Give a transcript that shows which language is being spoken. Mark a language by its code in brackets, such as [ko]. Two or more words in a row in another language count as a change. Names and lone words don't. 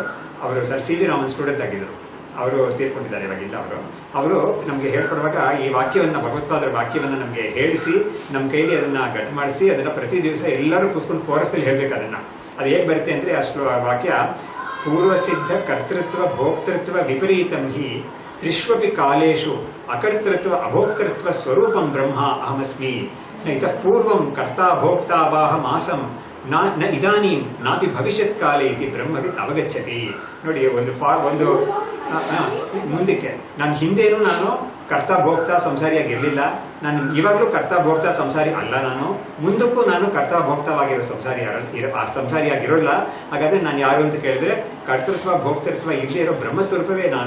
[kn] ಅವರು ಸರ್ ಸಿ ವಿ ರಾಮನ್ ಸ್ಟೂಡೆಂಟ್ ಆಗಿದ್ರು. ಅವರು ತೀರ್ಕೊಂಡಿದ್ದಾರೆ ಇವಾಗಿಲ್ಲ. ಅವರು ನಮ್ಗೆ ಹೇಳ್ಕೊಡುವಾಗ ಈ ವಾಕ್ಯವನ್ನ ಭಗವತ್ಪಾದರ ವಾಕ್ಯವನ್ನ ನಮ್ಗೆ ಹೇಳಿಸಿ ನಮ್ಮ ಕೈಲಿ ಅದನ್ನ ಗಟ್ಟು ಮಾಡಿಸಿ ಅದನ್ನ ಪ್ರತಿ ದಿವಸ ಎಲ್ಲರೂ ಕೂತ್ಕೊಂಡು ಕೋರಸಲ್ಲಿ ಹೇಳ್ಬೇಕು. ಅದು ಹೇಗೆ ಬರುತ್ತೆ ಅಂದ್ರೆ ಅಷ್ಟು ವಾಕ್ಯ [sa] ಪೂರ್ವಸಿದ್ಧ ಕರ್ತೃತ್ವ ಭೋಕ್ತೃತ್ವ ವಿಪರೀತಂ ಹಿ ತ್ರಿಷ್ವಪಿ ಕಾಲೇಶು ಅಕರ್ತೃತ್ವ ಅಭೋಕ್ತೃತ್ವ ಸ್ವರೂಪಂ ಬ್ರಹ್ಮ ಅಹಮಸ್ಮಿ ಇತಃ ಪೂರ್ವಂ ಕರ್ತಾ ಭೋಕ್ತಾ ವಾಹಂ ಆಸಂ ನ ಇದಾನೀಂ ನಾಪಿ ಭವಿಷ್ಯತ್ ಕಾಲೇ ಇತಿ ಬ್ರಹ್ಮವಿತ್ ಅವಗಚ್ಚತಿ. [kn] ನೋಡಿ, ಒಂದು ಮುಂದಕ್ಕೆ ನಾನು ಹಿಂದೇನು ನಾನು ಕರ್ತ ಭೋಕ್ತ ಸಂಸಾರಿಯಾಗಿರ್ಲಿಲ್ಲ, ನಾನು ಇವಾಗಲೂ ಕರ್ತ ಭೋಕ್ತ ಸಂಸಾರಿ ಅಲ್ಲ, ನಾನು ಮುಂದಕ್ಕೂ ನಾನು ಕರ್ತ ಭೋಕ್ತವಾಗಿರೋ ಸಂಸಾರಿಯಾಗಿರೋಲ್ಲ. ಹಾಗಾದ್ರೆ ನಾನು ಯಾರು ಅಂತ ಕೇಳಿದ್ರೆ ಕರ್ತೃತ್ವ ಭೋಕ್ತೃತ್ವ ಇಲ್ಲೇ ಇರೋ ಬ್ರಹ್ಮಸ್ವರೂಪವೇ ನಾನು.